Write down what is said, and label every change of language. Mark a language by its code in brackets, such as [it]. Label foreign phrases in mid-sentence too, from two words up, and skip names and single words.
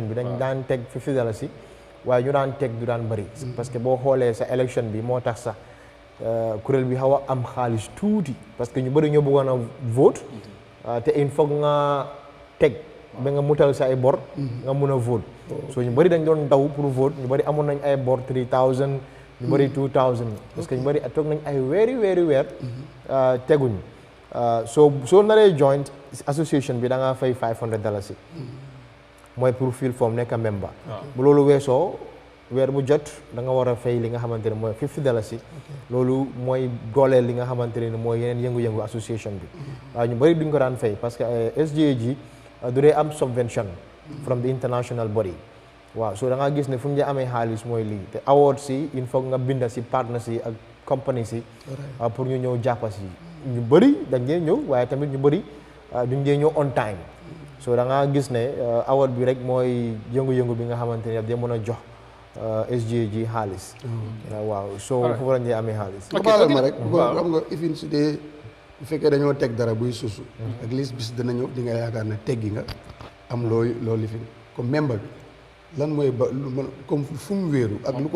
[wo] bi dañ daan teg $50 waaye ñu daan teg du daan bëri [fr] parce que [wo] boo xoolee sa élection bi moo tax sax kuréel bi xaw a am xaalis tuuti parce que ñu bëri ñoo bëggoon a vote te [fr] il faut [wo] nga teg ba nga mutal sa ay bor nga mun a vote so ñu bëri dañ doon daw pour vote ñu bëri amoon nañ ay bor 3000 ñu bëri 2000 [fr] parce que [wo] ñu bëri toog nañ ay weer teguñ soo naree joint association bi da ngaa fay $500 mooy pour [en] fill form [wo] nekk member bu loolu weesoo weer bu jot da nga war a fay li nga xamante ne mooy $50 loolu mooy dooleel li nga xamante ne mooy yeneen yëngu-yëngu association bi waaw ñu bëri duñ ko daan fay [fr] parce que [wo] SGAG du dee am subvention [en] from the international body [wo] waaw so da nga gis ne fu mu dee amee xaalis mooy lii te awards si [fr] il faut [wo] nga binda si partners yi ak compagnie si pour ñu ñëw jàppa si ñu bëri dañ dee ñëw waaye tamit ñu bëri duñ dee ñëw [en] on time [wo] so da nga gis ne award bi rek mooy yëngu-yëngu bi nga xamante ne daf mën a jox SGAG xaalis waaw so foofu lañ dee amee xaalis baalal ma rek xam nga ifin su dee bu fekkee dañoo teg dara buy suusu ak lis bis dana ñëw di nga yaakaar ne teggi nga am loolu lifin comme membre bi lan mooy ba comme fu mu wéeru ak lu ko